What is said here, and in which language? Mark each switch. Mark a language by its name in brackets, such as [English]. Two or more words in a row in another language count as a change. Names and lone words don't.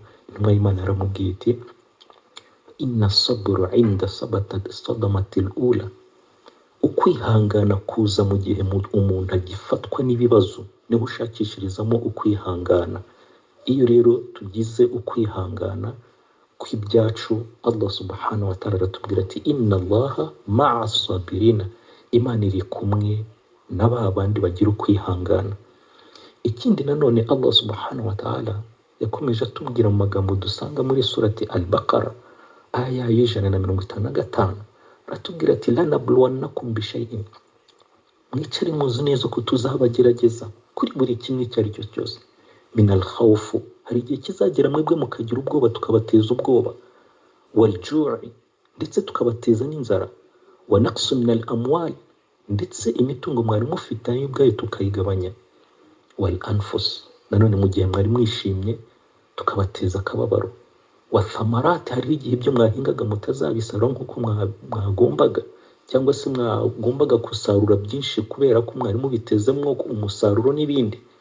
[Kinyarwanda] Intumwa y'Imana yaramubwiye iti [Arabic] إن الصبر عند الصدمة الأولى, [Kinyarwanda] ukwihangana kuza mu gihe umuntu agifatwa n'ibibazo, niho ushakishirizamo ukwihangana. Iyo rero tugize ukwihangana kw'ibyacu, [Arabic] الله سبحانه وتعالى [Kinyarwanda] aratubwira ati [Arabic] إن الله مع الصابرين, [Kinyarwanda] Imana iri kumwe na ba bandi bagira ukwihangana. Ikindi nanone [Arabic] الله سبحانه وتعالى [Kinyarwanda] yakomeje atubwira mu magambo dusanga muri surati al-Baqara aya y'155, aratubwira ati [Arabic] لنبلونكم بشيء, [Kinyarwanda] mwicare muzi neza ko tuzabagerageza kuri buri kimwe icyo ari cyo cyose. [Arabic] من الخوف, [Kinyarwanda] hari igihe kizagera mwebwe mukagira ubwoba tukabateza ubwoba, [Arabic] والجوع, [Kinyarwanda] ndetse tukabateza n'inzara, [Arabic] ونقص من الأموال, [Kinyarwanda] ndetse imitungo mwari mufite nayo ubwayo tukayigabanya, [Arabic] والأنفس, [Kinyarwanda] nanone mu gihe mwari mwishimye tukabateza akababaro, [Arabic] والثمرات, [Kinyarwanda] hari igihe ibyo mwahingaga mutazabisarura nk'uko mwagombaga, cyangwa se mwagombaga gusarura byinshi kubera ko mwari mubitezemo umusaruro n'ibindi.